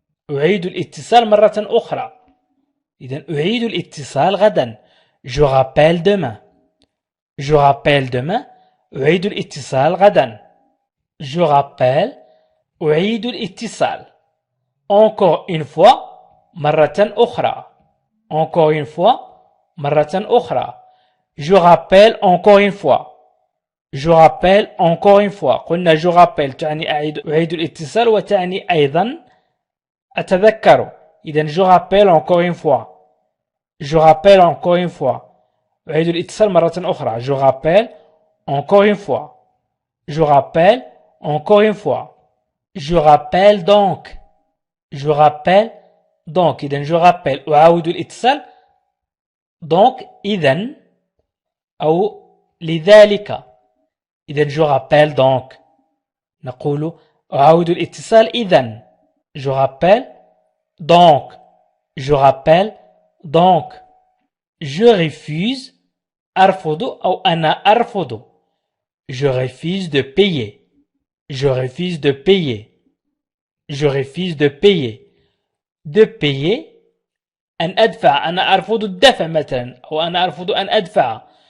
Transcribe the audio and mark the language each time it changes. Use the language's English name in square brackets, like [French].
[Arabic] أعيد الاتصال مرة أخرى إذن أعيد الاتصال غدا [French] je rappelle demain je rappelle demain [Arabic] أعيد الاتصال غدا [French] je rappelle [Arabic] أعيد الاتصال [French] encore une fois [Arabic] مرة أخرى encore une fois مرة أخرى [French] Je rappelle encore une fois. Je rappelle encore une fois. [Arabic] قلنا [French] je rappelle [Arabic] تعني أعيد الاتصال وتعني أيضا أتذكر. إذن [French] je rappelle encore une fois. Je rappelle encore une fois. [Arabic] أعيد الاتصال مرة أخرى. [French] Je rappelle encore une fois. Je rappelle encore une fois. Je rappelle donc. Je rappelle donc. [Arabic] إذن [French] je rappelle. [Arabic] أعاود الاتصال. donc إذن أو لذلك. إذن [French] je rappelle donc. [Arabic] نقول أعاود الاتصال إذن. [French] Je rappelle donc. Je rappelle donc. Je refuse [Arabic] أرفض أو أنا أرفض. [French] Je refuse de payer. Je refuse de payer. Je refuse de payer. De payer [Arabic] أن أدفع. أنا أرفض الدفع مثلا أو أنا أرفض أن أدفع.